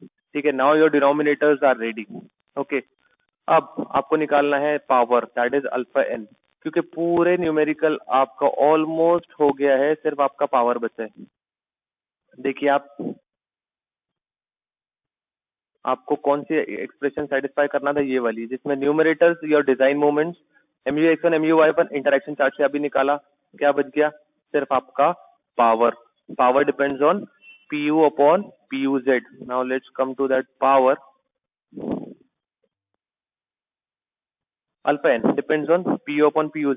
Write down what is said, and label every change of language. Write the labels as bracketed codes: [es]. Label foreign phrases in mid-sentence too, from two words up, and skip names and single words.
[hi] ठीक है, [en] now your denominators are ready. [hi] ओके, अब आपको निकालना है पावर, [en] that is alpha n, [hi] क्योंकि पूरे न्यूमेरिकल आपका ऑलमोस्ट हो गया है, सिर्फ आपका पावर बचा है। देखिए आपको कौन सी एक्सप्रेशन सेटिस्फाई करना था, ये वाली जिसमें [en] numerators your design moments [hi] mu x1 mu y1 [en] interaction chart [hi] से अभी निकाला, क्या बच गया, सिर्फ आपका पावर। [en] Power depends on pu upon puz. Now let's come to that power. Alpha n depends on pu upon puz.